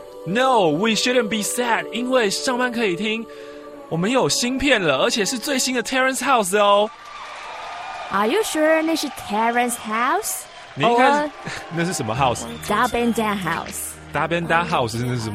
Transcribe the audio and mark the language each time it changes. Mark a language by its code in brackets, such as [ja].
[en] No, we shouldn't be sad, [zh] 因为上班可以听，我们有芯片了，而且是最新的 Terrence House 哦。 [en] Are you sure [zh] 那是 [en] Terrence House? [zh] 你应该，那是什么 house? 大笨蛋 house。大笨蛋 house 是什么？